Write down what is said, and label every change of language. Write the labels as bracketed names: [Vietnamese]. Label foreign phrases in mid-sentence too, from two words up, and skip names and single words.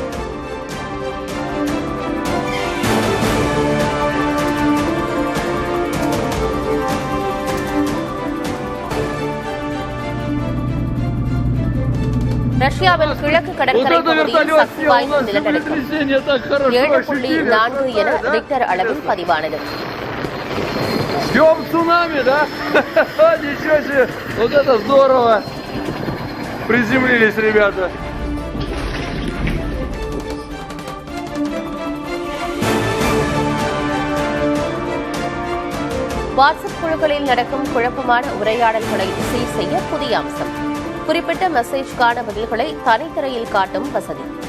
[Tamil] ரஷ்யாவின் கிழக்கு கடற்கரை பகுதியில் சக்தி வாய்ந்த நிலநடுக்கம் 7.4 என ரிக்டர் அளவில் பதிவானது. [Russian] Ждем цунами, да? Ничего себе! Вот это здорово! Приземлились ребята. [Tamil] வாட்ஸ்அப் குழுக்களில் நடக்கும் குழப்பமான உரையாடல்களை சீர் செய்ய புதிய அம்சம். குறிப்பிட்ட மெசேஜ்கான பதில்களை தனித்திரையில் காட்டும் வசதி.